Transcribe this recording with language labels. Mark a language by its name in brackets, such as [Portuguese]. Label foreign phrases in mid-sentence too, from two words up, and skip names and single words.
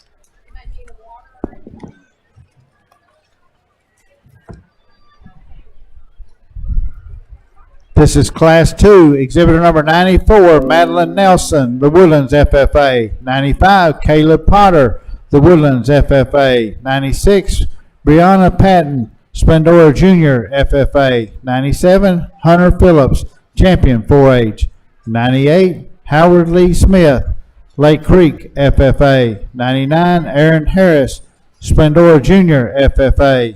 [English] This is Class 2, exhibitor number 94, Madeline Nelson, The Woodlands, FFA. 95, Caleb Potter, The Woodlands, FFA. 96, Brianna Patton, Splendora Jr., FFA. 97, Hunter Phillips, Champion, 4H. 98, Howard Lee Smith, Lake Creek, FFA. 99, Aaron Harris, Splendora Jr., FFA.